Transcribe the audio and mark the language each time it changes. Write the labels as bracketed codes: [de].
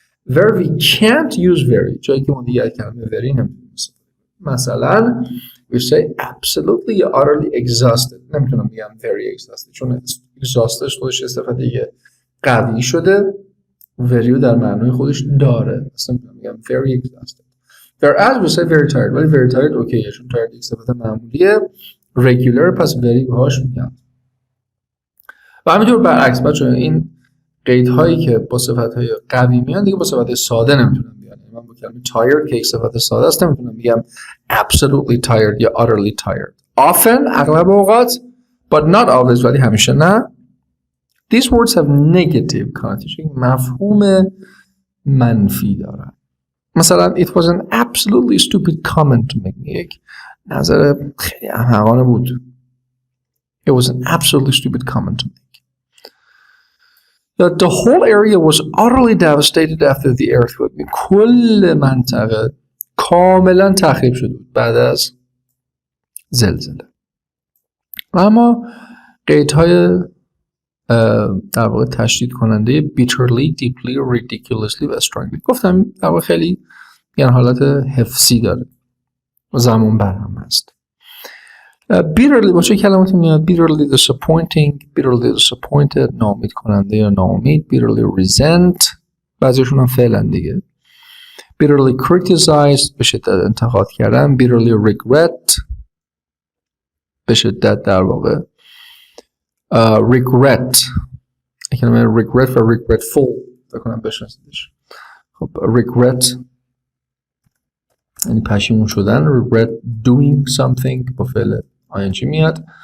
[en] where we can't use very [fa] جایی که ما دیگه کلمه very نمیتونیم مثلا [en] we say absolutely utterly exhausted [fa] نمیتونم بگم very exhausted چون exhausted خودش صفت دیگه قوی شده، very در معنای خودش داره، اصلا میتونم بگم very exhausted. [en] whereas we say very tired [fa] ولی very tired اوکیه چون tired یک صفت معمولیه، regular پس very باهاش میگم. و همینطور برعکس بچه‌ها این قیدهایی که با صفت‌های قوی میان دیگه با صفت ساده نمیتونن بیان. من با کلمه tired که یک صفت ساده است نمیتونم بگم absolutely tired یا utterly tired. [en] often [fa] اغلب اوقات [en] but not always [fa] ولی همیشه نه. [en] these words have negative connotation [fa] مفهوم منفی دارن. [en] مثلا it was an absolutely stupid comment to make [fa] یک نظر خیلی احمقانه بود. [en] it was an absolutely stupid comment to make. The whole area was utterly devastated after the earthquake. [fa] کل منطقه کاملا تخریب شده بود بعد از زلزله. اما قیدهای در واقع تشدید کننده bitterly, deeply, ridiculously و strongly گفتم در واقع خیلی یعنی حالت حفظی داره و زمان بر هم هست. bitterly با چه کلماتی میاد؟ [en] bitterly disappointed [fa] ناامید کننده یا ناامید. [en] bitterly resent [fa] بعضیشون هم فعلا دیگه. [en] bitterly criticized [fa] به شدت انتقاد کردن. [en] bitterly regret [fa] به شدت در واقع regret کلمه regret و regretful بکنم بشناسیدش. خب regret یعنی پشیمون شدن. [en] regret doing something [fa] با فعل [en] ing میاد.